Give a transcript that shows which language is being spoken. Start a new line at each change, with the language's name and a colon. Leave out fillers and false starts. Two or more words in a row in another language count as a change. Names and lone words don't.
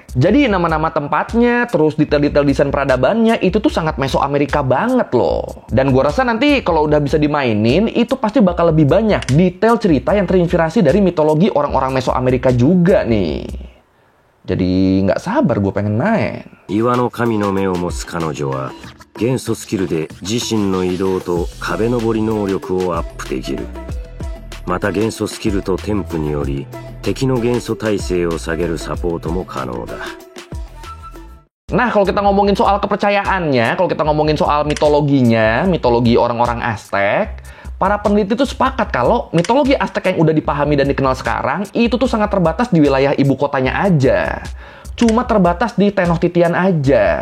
Indonesian: Jadi nama-nama tempatnya, terus detail-detail desain peradabannya itu tuh sangat Mesoamerika banget loh. Dan gua rasa nanti kalau udah bisa dimainin, itu pasti bakal lebih banyak detail cerita yang terinspirasi dari mitologi orang-orang Mesoamerika juga nih. Jadi nggak sabar gue pengen main.
Japanese: 岩の神の目を持つ彼女は元素スキルで自身の移動と壁登り能力をアップできる。また元素スキルと添付により敵の元素耐性を下げるサポートも可能だ。
Indonesian: Nah, kalau kita ngomongin soal kepercayaannya, kalau kita ngomongin soal mitologinya, mitologi orang-orang Aztec, para peneliti tuh sepakat kalau mitologi Aztec yang udah dipahami dan dikenal sekarang itu tuh sangat terbatas di wilayah ibu kotanya aja. Cuma terbatas di Tenochtitlan aja.